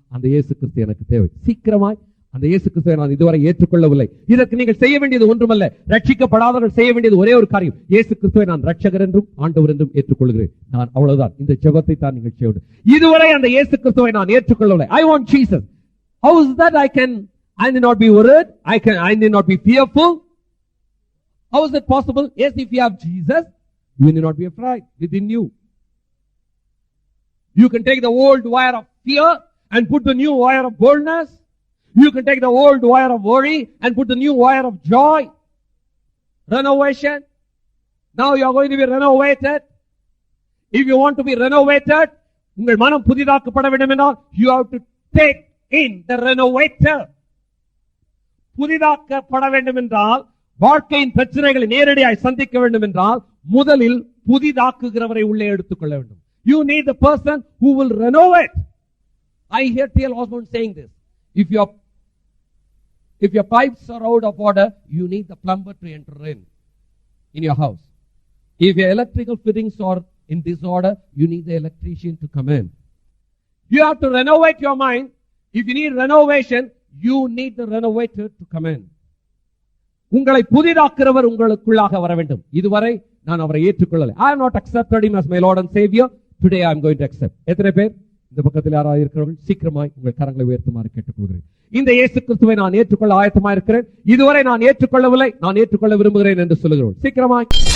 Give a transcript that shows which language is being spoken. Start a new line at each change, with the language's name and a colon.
Tamil: அந்த இயேசு கிறிஸ்து எனக்கு தேவை. சீக்கிரமாய் அந்த இயேசு கிறிஸ்துவை நான் இதுவரை ஏற்றுக்கொள்ளவில்லை. இதற்கு நீங்கள் செய்ய வேண்டியது ஒன்றுமல்ல. ரட்சிக்கப்படாதவர்கள் செய்ய வேண்டியது ஒரே ஒரு காரியம். இயேசு கிறிஸ்துவை நான் ரட்சகர் என்றும் ஆண்டவர் என்றும் ஏற்றுக்கொள்கிறேன். நான் அவ்வளவுதான். இந்த ஜெபத்தை தான் நீங்கள் செய்ய வேண்டும். இதுவரை அந்த இயேசு கிறிஸ்துவை நான் ஏற்றுக்கொள்ளவில்லை.
English: I want Jesus. How is that I need not be worried. I need not be fearful. How is that possible? Yes, if you have Jesus, you need not be afraid within you. You can take the old wire of fear and put the new wire of boldness. You can take the old wire of worry and put the new wire of joy. Renovation. Now you are going to be renovated. If you want to be renovated,
Tamil: உங்கள் மனம் புதிதாக்கப்பட வேண்டும் என்றால்
English: you have to take in the renovator.
Tamil: புதிதாக்கப்பட வேண்டும் என்றால், வாழ்க்கையின் பிரச்சனைகளை நேரடியாய் சந்திக்க வேண்டும் என்றால், முதலில் புதிதாக்குகிறவரை உள்ளே எடுத்துக்கொள்ள வேண்டும்.
English: You need the person who will renovate. I hear T.L. Osborne saying this. If your pipes are out of order, you need the plumber to enter in your house. If your electrical fittings are in disorder, you need the electrician to come in. You have to renovate your mind. If you need renovation, you need the renovator to come in.
Tamil: உங்களை புதிதாக்குறவர் உங்களுக்குள்ளாக வர வேண்டும். இதுவரை நான் அவரை ஏற்றுக்கொள்ளலை.
English: I have not accepted him as my Lord and Savior. Today I am going to accept.
Tamil: எத்தனை பேர் இந்த பக்கத்தில் யாராவது இருக்கிறவர்கள் சீக்கிரமாய் உங்கள் கரங்களை உயர்த்துமாறு கேட்டுக்கொள்கிறேன். இந்த இயேசு கிறிஸ்துவை நான் ஏற்றுக்கொள்ள ஆயத்தமா இருக்கிறேன். இதுவரை நான் ஏற்றுக்கொள்ளவில்லை, நான் ஏற்றுக்கொள்ள விரும்புகிறேன் என்று சொல்லுகிறோம். சீக்கிரமாய்